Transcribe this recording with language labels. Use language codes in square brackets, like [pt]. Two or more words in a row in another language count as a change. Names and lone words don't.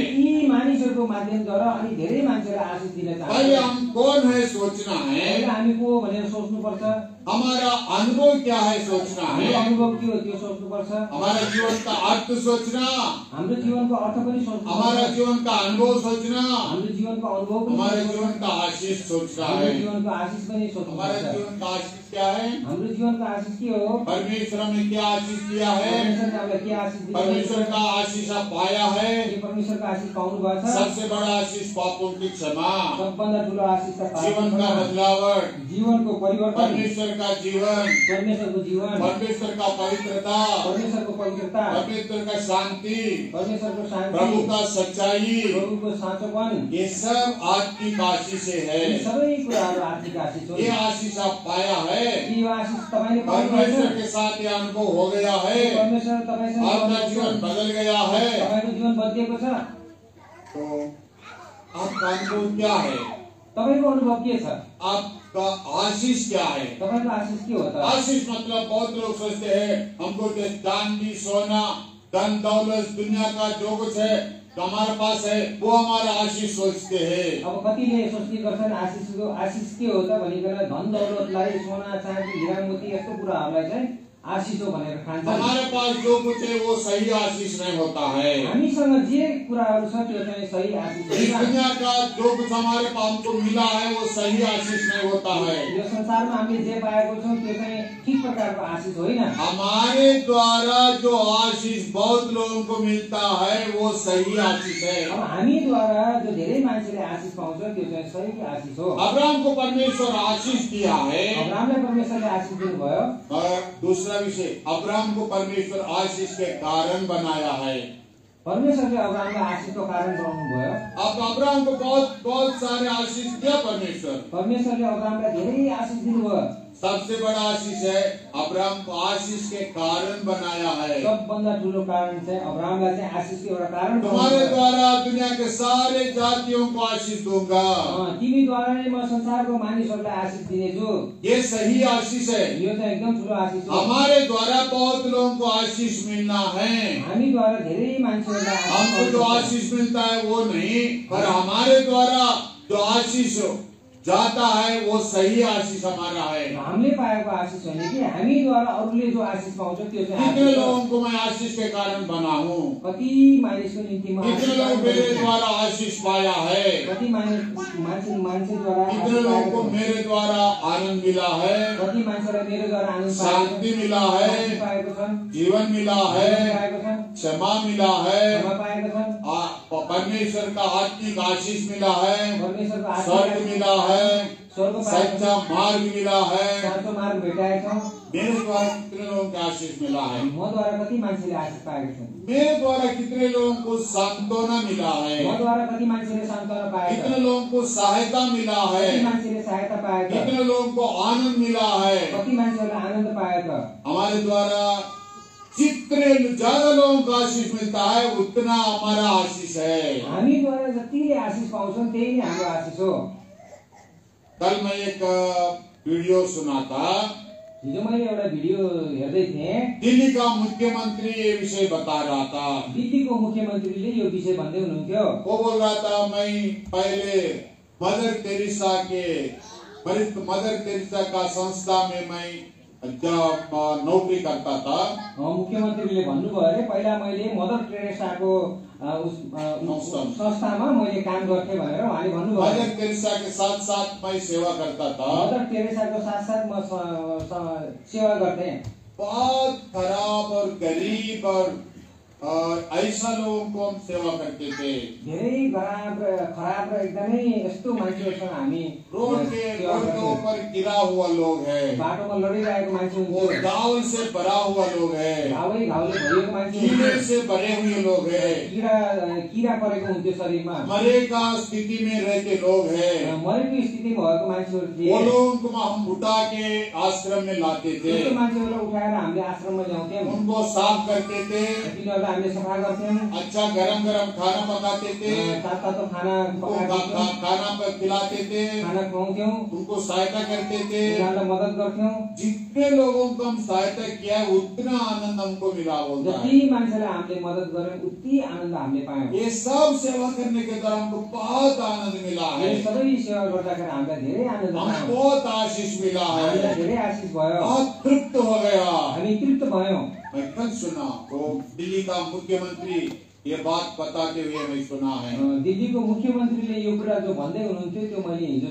[ne] यी मानिसहरूको माध्यमद्वारा अनि धेरै मान्छेलाई आशीष दिन [hi] पहले [ne] चाहन्छ। [hi] हम कौन है सोचना है। [ne] पहिला हामी को भनेर सोच्नुपर्छ। [hi] हमारा अनुभव क्या है सोचना [ne] हाम्रो [hi] है। [ne] अनुभव के हो त्यो सोच्नुपर्छ। [hi] हमारा जीवन का अर्थ सोचना, [ne] हाम्रो जीवनको अर्थ पनि सोच्नुपर्छ। [hi] हमारा जीवन का अनुभव सोचना, [ne] हाम्रो जीवनको अनुभव पनि [hi] हमारे [ne] सोच्नुपर्छ। [hi] जीवन का आशीष सोचना [ne] हाम्रो [hi] है। [ne] जीवनको आशीष पनि [hi] हमारे [ne] सोच्नुपर्छ। [hi] जीवन का आशीष क्या है। [ne] हाम्रो जीवनको आशीष के हो। [hi] परमेश्वर हमें क्या आशीष दिया है। [ne] परमेश्वरले हामीलाई के आशीष दिनुभएको [hi] परमेश्वर [ne] छ। [hi] का आशीष आप पाया है। [ne] के परमेश्वरको आशीष पाउनु भएको छ। [hi] सबसे बड़ा आशीष पापों की क्षमा, [ne] सबभन्दा ठुलो आशीष त पाप [hi] जीवन का [ne] क्षमा, [hi] बदलावट, [ne] जीवनको परिवर्तन, [hi] परमेश्वर का जीवन, [ne] परमेश्वरको जीवन, [hi] परमेश्वर का पवित्रता, [ne] परमेश्वरको पवित्रता, [hi] परमेश्वर का शांति, [ne] परमेश्वरको [hi] प्रभु [ne] शान्ति, [hi] का सच्चाई, [ne] प्रभुको साँचोपन, [hi] ये सब आत्मिक आशीष से है। [ne] यी सबै कुराहरू आर्थिक आशीष हो। [hi] ये आशीष आप पाया है। [ne] यो आशीष तपाईले पाउनुभएको [hi] परमेश्वर [ne] छ। [hi] के साथ ये अनुभव हो गया है। [ne] परमेश्वर तपाईसँग [hi] आपका [ne] गर्नुहुन्छ। [hi] जीवन बदल गया है। [ne] तपाईको जीवन बदलिएको छ। [hi] तो आपका अनुभव क्या है। [ne] तपाईको अनुभव के छ। [hi] आपका आशीष क्या है। [ne] तपाईको आशीष के हो त। [hi] आशीष मतलब बहुत लोग सोचते हैं हमको तो चांदी सोना धन दौलत दुनिया का जो कुछ है तो हमारे पास है वो हमारा आशीष सोचते हैं। [ne] अब कतिले सोच्ने गर्छन् आशीष के हो त भनिकन धन दौलतलाई सोना चाँदी हीरा मोती यस्तो कुराहरूलाई चाहिँ आशीष हो भनेर खान्छन्। [hi] हमारे पास जो कुछ है वो सही आशीष नहीं होता है। [ne] हामीसँग जे कुराहरू छ त्यो चाहिँ सही आशीष [hi] इस [ne] होइन। [hi] दुनिया का जो कुछ हमारे पास को मिला है वो सही आशीष नहीं होता है। [ne] यो संसारमा हामीले जे पाएको छौं त्यो चाहिँ ठीक प्रकारको आशीष होइन। [hi] हमारे द्वारा जो आशीष बहुत लोगों को मिलता है वो सही आशीष है। [ne] अब हामीद्वारा जो धेरै मान्छेले आशीष पाउँछ त्यो चाहिँ सही आशीष हो। [hi] अब्राहम को परमेश्वर आशीष दिया है। [ne] अब्राहमलाई परमेश्वरले आशीष दिनुभयो। [hi] और दूसरा विषय अब्राहम को परमेश्वर आशीष के कारण बनाया है। [ne] परमेश्वरले अब्राहमलाई आशीषको कारण बनाउनु भयो। [hi] अब अब्राहम को बहुत सारे आशीष दिया परमेश्वर। [ne] परमेश्वरले अब्राहमलाई धेरै आशीष दिनुभयो। [hi] सबसे बड़ा आशीष है अब्राहम को आशीष के कारण बनाया है। [ne] सबभन्दा ठुलो कारण चाहिँ अब्राहमलाई चाहिँ आशीषको एउटा कारण [hi] तुम्हारे द्वारा दुनिया के सारे जातियों को आशीष दूंगा। [ne] तिमीद्वारा नै म संसारको मानिसहरूलाई आशीष दिनेछु। [hi] ये सही आशीष है। [ne] यो चाहिँ एकदम ठुलो आशीष हो। [hi] हमारे द्वारा बहुत लोगों को आशीष मिलना है। [ne] हामीद्वारा धेरै मान्छेहरूलाई [hi] हमको जो आशीष मिलता है वो नहीं, पर हमारे द्वारा जो आशीष जाता है वो सही आशीष हमारा है। [ne] हामीले पाएको आशीष होइन कि हामीद्वारा अरूले जो आशीष पाउँछ त्यो चाहिँ [hi] कितने [ne] आशीष हो। [hi] लोगों को मैं आशीष के कारण बना हूँ। [ne] कति मानिसको निम्ति म [hi] कितने लोग मेरे द्वारा आशीष पाया है। [ne] कति मान्छेद्वारा [hi] कितने लोगों को मेरे द्वारा आनंद मिला है, [ne] कति मान्छेलाई मेरोद्वारा आनन्द [hi] शांति मिला है, [ne] पाएको छन्, [hi] जीवन मिला है, [ne] पाएको छन्, [hi] क्षमा मिला है, [ne] क्षमा पाएका छन्, [hi] परमेश्वर का आत्मिक आशीष मिला है, [ne] परमेश्वरको [hi] स्वर्ग [ne] आशीष [hi] मिला है, [ne] स्वर्ग पाएका [hi] सच्चा मार्ग मिला है। [ne] साँचो मार्ग भेटाएका छौँ। [hi] मेरे द्वारा कितने लोगों को आशीष मिला है। [ne] मद्वारा कति मान्छेले आशीष पाएका छन्। [hi] मेरे द्वारा कितने लोगों को सांत्वना मिला है। [ne] मद्वारा कति मान्छेले सान्त्वना पाएका छन्। [hi] कितने लोगों को सहायता मिला है। [ne] कति मान्छेले सहायता पाएका, [hi] कितने लोगों को आनंद मिला है। [ne] कति मान्छेहरूलाई आनन्द पाएका। [hi] हमारे द्वारा चित्त जितने ज्यादा लोगों को आशीष मिलता है उतना हमारा आशीष है। [ne] हामीद्वारा जतिले आशिष पाउँछन् त्यही नै हाम्रो आशिष हो। [hi] कल मैं एक वीडियो सुना था, [ne] हिजो मैले एउटा भिडियो हेर्दै थिएँ। [hi] दिल्ली का मुख्यमंत्री ये विषय बता रहा था। [ne] दिल्लीको मुख्यमन्त्रीले यो विषय भन्दै हुनुहुन्थ्यो। [hi] वो बोल रहा था, मैं पहले मदर तेरेसा का संस्था में मैं जब नौकरी करता था। [ne] मुख्यमन्त्रीले भन्नुभयो अरे पहिला मैले मदर टेरेसाको संस्थामा मैले काम गर्थेँ भनेर उहाँले भन्नुभयो। [hi] मदर तेरेसा के साथ साथ मैं सेवा करता था। [ne] मदर टेरेसाको साथ साथ म सेवा गर्थेँ। [hi] बहुत खराब और गरीब और ऐसा लोगों को हम सेवा करते थे। [ne] धेरै खराब र एकदमै यस्तो मान्छेहरूसँग हामी [hi] रोड के ऊपर गिरा हुआ लोग है, [ne] बाटोमा लडिरहेको मान्छे [hi] वो [ne] हुन्थ्यो, [hi] घाव से भरा हुआ लोग है, [ne] घाउले भरिएको मान्छे [hi] कीड़े [ne] हुन्थ्यो, [hi] से भरे हुए लोग है, [ne] किरा परेको हुन्थ्यो शरीरमा, [hi] मरेगा स्थिति में रहते लोग है। [ne] मरेको स्थितिमा भएको मान्छेहरू थिए। [hi] वो लोगों को हम उठा के आश्रम में लाते थे, [ne] त्यस्तो मान्छेहरूलाई उठाएर हामीले आश्रममा ल्याउँथ्यौँ, [hi] उनको साफ करते थे, [ne] तिनीहरूलाई हामीले सफा गर्थ्यौँ, [hi] अच्छा गरम गरम खाना पकाते थे, [ne] तातो खाना पकाउँथ्यौँ, [hi] खाना खिलाते थे, [ne] खाना खुवाउँथ्यौँ, [hi] उनको सहायता करते थे। [ne] उनीहरूलाई मद्दत गर्थ्यौँ। [hi] जितने लोगों को हम सहायता किया उतना आनंद हमको मिला बोलता है। [ne] जति मान्छेलाई हामीले मद्दत गर्यौँ उति आनन्द हामीले पायौँ। [hi] ये सब सेवा करने के द्वारा हमको बहुत आनंद मिला है, [ne] यो सबै सेवा गर्दाखेरि हामीलाई धेरै आनन्द [hi] हम [ne] पायौँ, [hi] बहुत आशीष मिला [ne] हामीलाई [hi] है, [ne] धेरै आशिष भयो, [hi] बहुत तृप्त हो गया। [ne] हामी तृप्त भयौँ। [hi] मैं कल सुना वो दिल्ली का मुख्यमंत्री ये बात बताते हुए मैं सुना है, [ne] दिल्लीको मुख्यमन्त्रीले यो कुरा जो भन्दै हुनुहुन्थ्यो त्यो मैले हिजो